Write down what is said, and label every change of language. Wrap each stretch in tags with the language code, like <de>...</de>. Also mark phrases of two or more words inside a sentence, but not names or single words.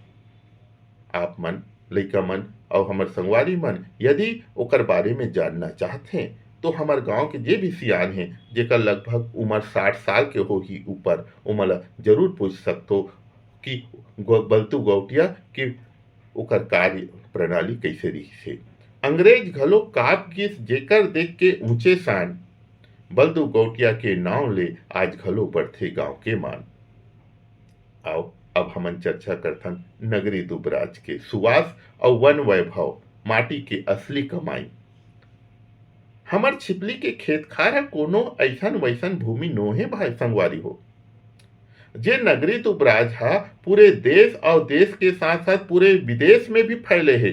<hne>आप मन, लइका मन और हमार संगवारी मन यदि ओकर बारे में जानना चाहते हैं तो हमार गांव के जे भी सियान हैं जेकर लगभग उम्र 60 साल के हो ही ऊपर, उमला जरूर पूछ सकते कि बलदू गौटिया कि ओकर कार्य प्रणाली कैसे रही से। अंग्रेज घलो काप गिस जेकर देख के ऊंचे शान बलदू गौटिया के नाव ले आज घलो बढ़थे गांव के मान। आओ अब हमन चर्चा करथन नगरी दुबराज के सुवास और वन वैभव, माटी के असली कमाई। हमर छिपली के खेत खार कोनो ऐसन वैसन भूमि नोहे भाई संगवारी हो, जे नगरी दुबराज हा पूरे देश और देश के साथ साथ पूरे विदेश में भी फैले है।</hne>